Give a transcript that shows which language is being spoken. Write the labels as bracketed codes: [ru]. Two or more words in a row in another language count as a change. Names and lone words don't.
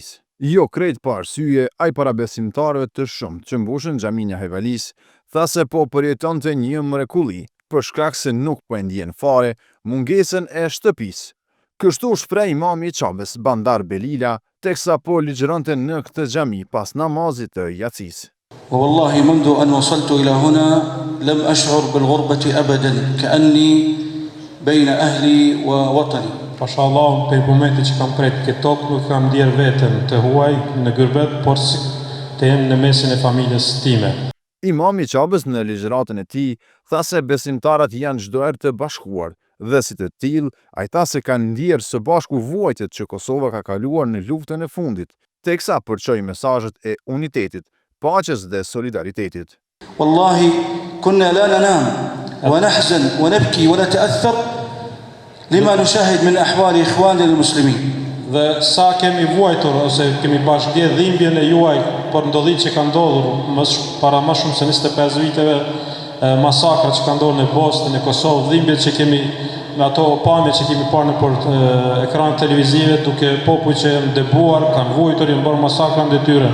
[sq] Jo krejt pa arsye, ai para besimtarëve të shumt që mbushën xhaminë e Hajvalis, tha se po përjetonte një mrekulli, për shkak se nuk po e ndjen fare mungesën e shtëpisë. Kështu shpreh imami i Çabës, Bandar Belila, teksa po ligjëronte në këtë xhami pas namazit të yatsis. [ar] والله منذ أن وصلت إلى هنا لم أشعر بالغربة أبدا كأني بين أهلي ووطني. [sq] Pashallah, për momentin që kam prej këtë tokë, nuk kam ndjerë veten të huaj në gërbet, por si të jem në mesin e familjes time. Imami i Çabës në ligjëratën e tij tha se besimtarët janë çdo herë të bashkuar dhe si të tillë ai tha se kanë ndjerë së bashku vuajtjet që Kosova ka kaluar në luftën e fundit, teksa përçoi mesazhet e unitetit, paqes dhe solidaritetit. [ar] والله كنا لا ننام ونحزن ونبكي ونتأثر لما نشاهد من أحوال إخواننا المسلمين. [sq] Dhe sa kemi vuajtur ose kemi bashkëdje dhimbjen e juaj për ndodhit që ka ndodhur para më shumë se 25 viteve, masakrat që ka ndodhur në Bosnë, në Kosovë, dhimbjet që kemi me ato pamje që kemi parë në ekran televizive, duke popull që janë debuar, kanë vuajtur, janë bërë masakra ndër tyre.